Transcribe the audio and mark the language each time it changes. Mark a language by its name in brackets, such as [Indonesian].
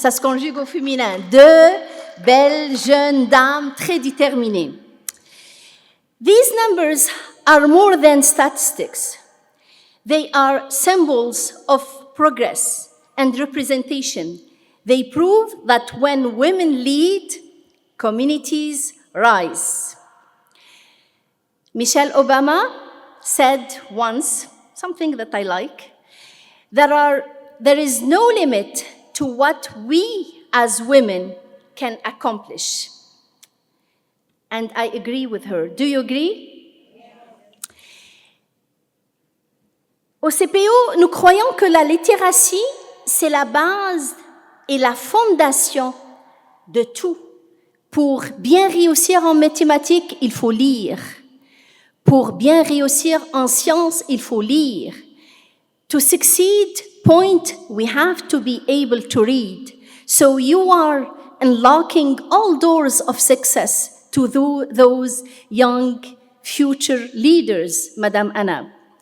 [French] Ça se conjugue au féminin. 2 belles jeunes dames très déterminées. [English] These numbers are more than statistics. They are symbols of progress and representation. They prove that when women lead, communities rise. Michelle Obama said once, something that I like, there is no limit to what we as women can accomplish. And I agree with her. Do you agree? [French] Au CPO, nous croyons que la littératie, c'est la base et la fondation de tout. Pour bien réussir en mathématiques, il faut lire. Pour bien réussir en sciences, il faut lire. [English] To succeed, we have to be able to read. So you are unlocking all doors of success to those young future leaders, Madame Anna.